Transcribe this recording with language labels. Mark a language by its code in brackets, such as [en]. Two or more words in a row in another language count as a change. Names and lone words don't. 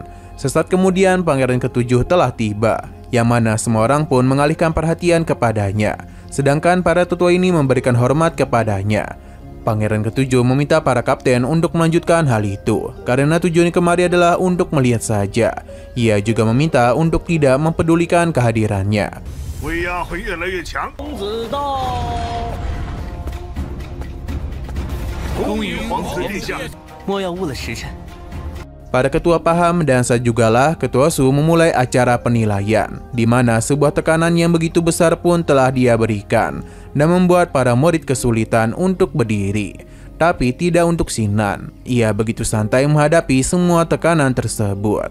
[id] Sesaat kemudian Pangeran ke-7 telah tiba, yang mana semua orang pun mengalihkan perhatian kepadanya. Sedangkan para tetua ini memberikan hormat kepadanya. Pangeran ke-7 meminta para kapten untuk melanjutkan hal itu, karena tujuan kemari adalah untuk melihat saja. Ia juga meminta untuk tidak mempedulikan kehadirannya. [zh] 威压会越来越强。公子到，恭迎皇子殿下。莫要误了时辰。 [id] Para ketua paham dan saat jugalah ketua Su memulai acara penilaian, di mana sebuah tekanan yang begitu besar pun telah dia berikan dan membuat para murid kesulitan untuk berdiri. Tapi tidak untuk Sinan, ia begitu santai menghadapi semua tekanan tersebut.